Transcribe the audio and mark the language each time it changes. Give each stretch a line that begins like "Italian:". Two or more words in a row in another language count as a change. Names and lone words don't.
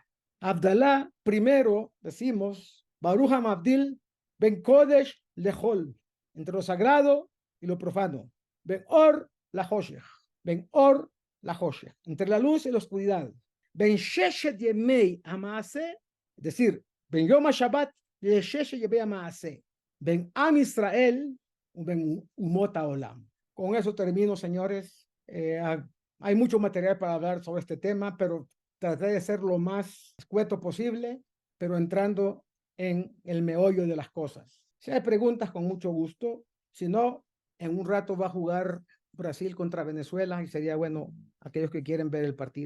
Spanish: Abdalá, primero decimos,
Hebrew: ברוך המבדיל בין קודש לחול,
Spanish: entre lo sagrado y lo profano.
Hebrew: בין אור לחושך, בין אור לחושך,
Spanish: entre la luz y la oscuridad.
Hebrew: בין ששת ימי המעשה,
Spanish: es decir,
Hebrew: בין יום השבת לששת ימי המעשה, בין עם ישראל, בין אומות העולם.
Spanish: Con eso termino, señores. Hay mucho material para hablar sobre este tema, pero traté de ser lo más escueto posible, pero entrando en el meollo de las cosas. Si hay preguntas, con mucho gusto. Si no, en un rato va a jugar Brasil contra Venezuela y sería bueno aquellos que quieren ver el partido.